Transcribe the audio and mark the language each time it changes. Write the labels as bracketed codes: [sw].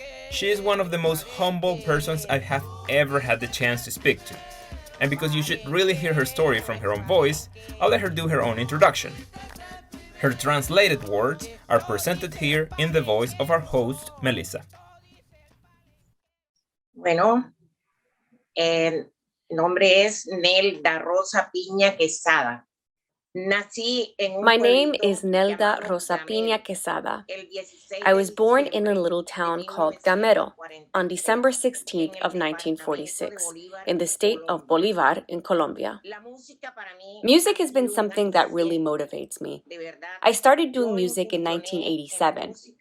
[en] She is one of the most humble persons I have ever had the chance to speak to. And because you should really hear her story from her own voice, I'll let her do her own introduction. Her translated words are presented here in the voice of our host, Melissa. [es] Bueno, el nombre es Nelda Rosa Piña Quesada. [en] My name is Nelda Rosa Piña Quesada. I was born in a little town called Gamero on December 16th of 1946 in the state of Bolívar in Colombia. Music has been something that really motivates me. I started doing music in 1987.